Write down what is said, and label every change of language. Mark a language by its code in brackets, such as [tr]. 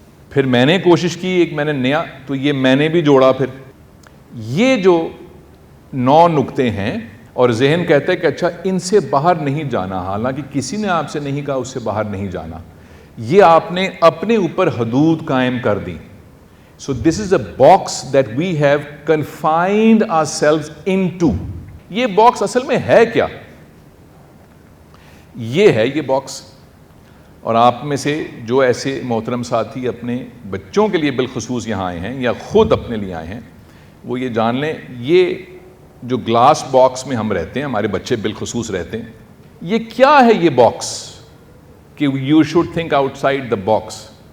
[ur] پھر میں نے کوشش کی, ایک میں نے نیا, تو یہ میں نے بھی جوڑا. پھر یہ جو 9 نقطے ہیں, اور ذہن کہتا ہے کہ اچھا ان سے باہر نہیں جانا, حالانکہ کسی نے آپ سے نہیں کہا اس سے باہر نہیں جانا, یہ آپ نے اپنے اوپر حدود قائم کر دی. [en] So this is a box that we have confined ourselves into. [ur] یہ باکس اصل میں ہے کیا؟ یہ ہے یہ باکس. اور آپ میں سے جو ایسے محترم ساتھی اپنے بچوں کے لیے بالخصوص یہاں آئے ہیں یا خود اپنے لیے آئے ہیں, وہ یہ جان لیں یہ جو گلاس باکس میں ہم رہتے ہیں, ہمارے بچے بالخصوص رہتے ہیں, یہ کیا ہے یہ باکس کہ [en] You should think outside the box.